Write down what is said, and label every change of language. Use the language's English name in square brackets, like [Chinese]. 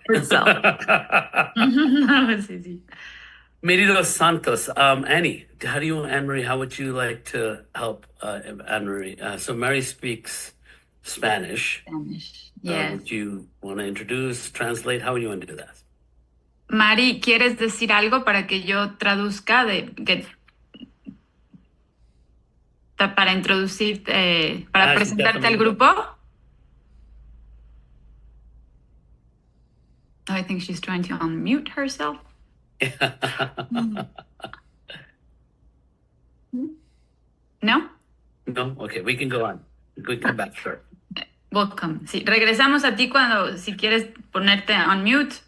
[English] That was easy. Meridos Santos. Annie, Anne-Marie, how would you like to help Anne-Marie? So Mary speaks Spanish. Yes. Would you want to introduce, translate? How would you want to do that? [Spanish] Mari, ¿quieres decir algo para que yo traduzca para introducir, para presentarte al grupo? [English] Oh, I think she's trying to unmute herself. No? No? Okay, we can go on. We can come back, sure. Welcome. [Spanish] Sí, regresamos a ti si quieres ponerte [English] on mute.